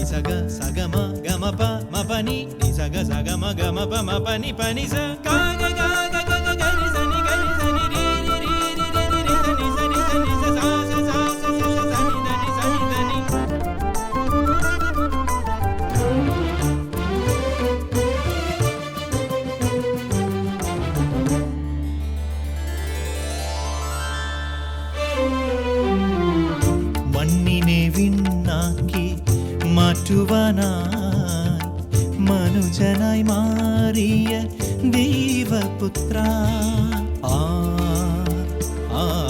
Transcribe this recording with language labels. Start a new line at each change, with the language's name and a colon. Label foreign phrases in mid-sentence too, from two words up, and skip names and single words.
Telugu: సగ సగమ గమ ప మప ని ని సగ సగమ గమ ప మప ని ప ని స గా గ గ గ గ గ గ రి సని రి రి రి రి రి రి సని స ని స ని స స స స స సని ద ని సని ద ని.
Malayalam: മണ്ണിനെ വിണ്ണാക്കി മാറ്റുവാനായി മനുജനായി മാറിയ ദൈവപുത്ര, ആ ആ